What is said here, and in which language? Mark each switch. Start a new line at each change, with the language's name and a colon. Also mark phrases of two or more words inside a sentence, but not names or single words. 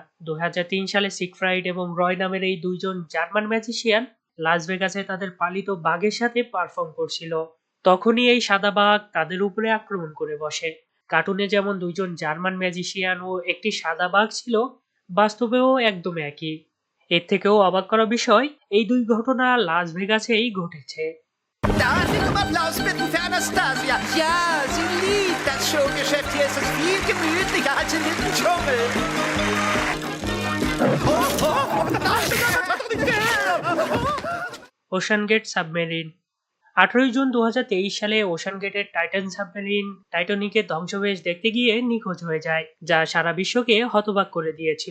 Bangla: 2003 সালে সিগফ্রাইড এবং রয় নামের এই দুইজন জার্মান ম্যাজিশিয়ান লাস ভেগাসে তাদের পালিত বাঘের সাথে পারফর্ম করছিল। তখনই এই সাদা বাঘ তাদের উপরে আক্রমণ করে বসে। কার্টুনে যেমন দুইজন জার্মান ম্যাজিশিয়ান ও একটি সাদা বাঘ ছিল, বাস্তবেও একদম একই। এর থেকেও অবাক করা বিষয়, এই দুই ঘটনা লাস ভেগাসেই ঘটেছে।
German: Da sind aber Applaus bitten für Anastasia. Ja, sie liebt das Showgeschäft. Hier ist es viel gemütlicher als in diesem Dschungel.
Bangla: ওশান গেট সাবমেরিন। 18 জুন 2023 সালে ওশান গেটের টাইটান সাবমেরিন টাইটানিকের ধ্বংসবেশ দেখতে গিয়ে নিখোঁজ হয়ে যায়, যা সারা বিশ্বকে হতবাক করে দিয়েছিল।